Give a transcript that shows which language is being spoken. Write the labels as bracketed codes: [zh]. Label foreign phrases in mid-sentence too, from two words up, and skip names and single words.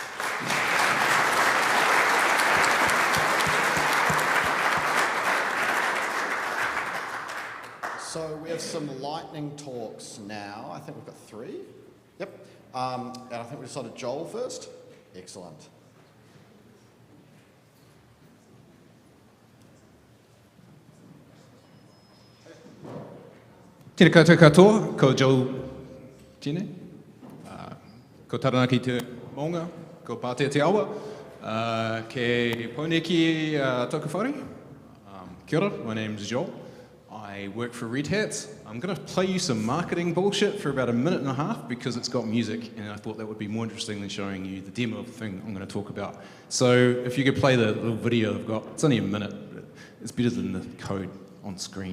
[en] So we have some lightning talks now. I think we've got 3. Yep. And I think we decided Joel first. Excellent. [mi] Tēnā koutou katoa, ko Joel tēnei. Ko taranaki te maunga, ko Pātea te awa, ke Pauneki tōku whare. Kia ora, [en] my name's Joel. I work for Red Hat. I'm going to play you some marketing bullshit for about 1.5 minutes because it's got music, and I thought that would be more interesting than showing you the demo of the thing I'm going to talk about. So if you could play the little video I've got, it's only 1 minute, but it's better than the code on screen.